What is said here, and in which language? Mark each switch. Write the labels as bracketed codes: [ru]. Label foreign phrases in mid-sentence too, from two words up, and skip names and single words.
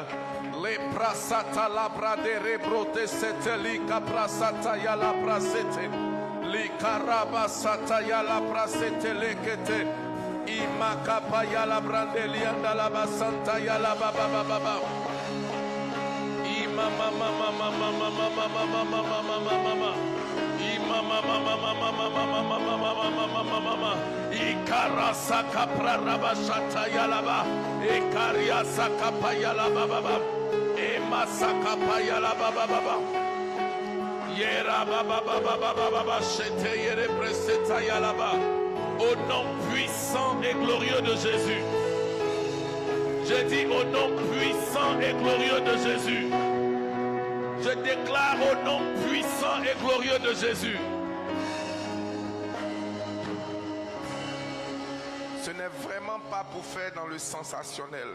[fr] Les prasata labra de rebrote sete li caprasata ya la prasete li carabasata ya la prasete lekete imakapa ya la brandeli anda la basanta ya la baba baba imama mama mama mama mama mama mama mama imama mama mama mama mama mama ikarasa kapra rabashata ya la ba ikaria sakapa ya la baba masaka payala baba baba yera baba baba baba baba chete yere preseta yalaba. Au nom puissant et glorieux de Jésus, je dis au nom puissant et glorieux de Jésus, je déclare au nom puissant et glorieux de Jésus. Ce n'est vraiment pas pour faire dans le sensationnel.